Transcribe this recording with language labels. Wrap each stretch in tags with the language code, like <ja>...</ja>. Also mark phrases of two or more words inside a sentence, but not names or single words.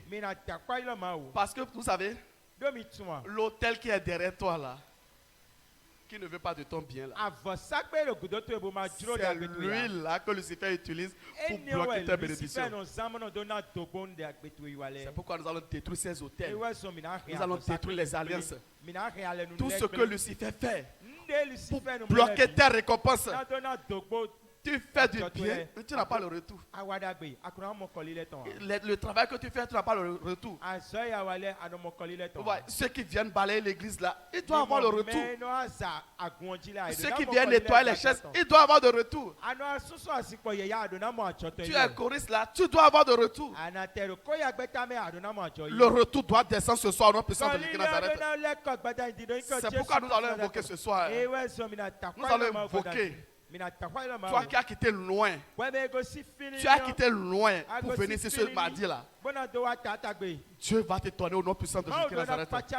<fr>Parce que vous savez, l'autel qui est derrière toi là, qui ne veut pas de ton bien là, c'est lui là que Lucifer utilise pour bloquer tes bénédictions. C'est pourquoi nous allons détruire ces hôtels. Nous allons détruire les alliances. Tout ce que Lucifer fait pour bloquer tes récompenses, Tu fais du bien, mais tu n'as pas le retour.</fr> <fon>awadagbe akuna mo kɔli lɛ tɔn.</fon> <fr>Le travail que tu fais, tu n'as pas le retour.</fr> <fon>azɔ ya wa lɛ anɔ mo kɔli lɛ</fon> <fr>Vous</fr> <fon>tɔn.</fon> <fr>voyez, ceux qui viennent balayer l'église là, ils doivent avoir le retour.</fr> <fon>mɛ n'o aza agunji la.</fon> <fr>Ceux qui viennent nettoyer les chaises, ils doivent avoir de retour.</fr> <fon>anɔ soso asikpɔ yɛ ya adona mo atsɔtɔ</fon> <fr>Tu es choriste là, tu dois avoir de retour.</fr> <fon>anatɛro ko ya gbɛta mɛ adona mo atsɔ yi.</fon> <fr>Le retour doit descendre ce soir au nom puissant de Jésus Nazareth. C'est C'est pourquoi nous allons invoquer ce soir. Nous allons invoquer. Toi qui as quitté loin, tu as quitté loin pour venir ici ce mardi là. Dieu va te donner au nom puissant de Jésus Nazareth.</fr>